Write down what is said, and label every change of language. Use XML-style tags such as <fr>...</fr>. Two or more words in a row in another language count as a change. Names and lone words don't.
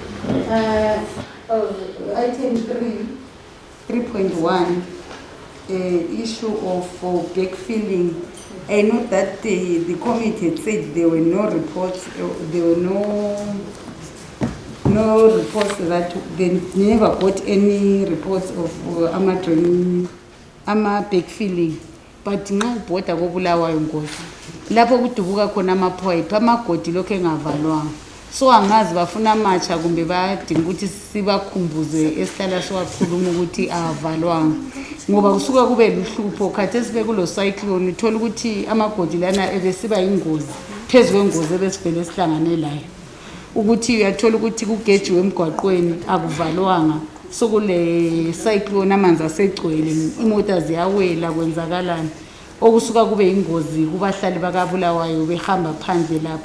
<en>Item 3.1, issue of backfilling. I know that the committee had said there were no reports, there were no reports that they never got any reports of ama backfilling.</en> <nd>But nxa ubhoda koBulawayo Nkosi lapho kudubuka khona amapipe amagodi lokho engavalwanga, so angazi bafuna amatsha kumbe bayadinga ukuthi sibakhumbuze esihlala siwakhuluma ukuthi avalwanga, ngoba kusuka kube luhlupho khathesi bekulo cyclone uthola ukuthi amagodi lana ebesiba ingozi phezulu kwengozi ebesivele esihlangane layo, ukuthi uyathola ukuthi kugejiwe emgwaqweni akuvalwanga, so kule cyclone amanzi asegcwele imota ziyawela kwenzakalana okusuka kube ingozi kubahlali bakaBulawayo behamba phandle lapha.</nd>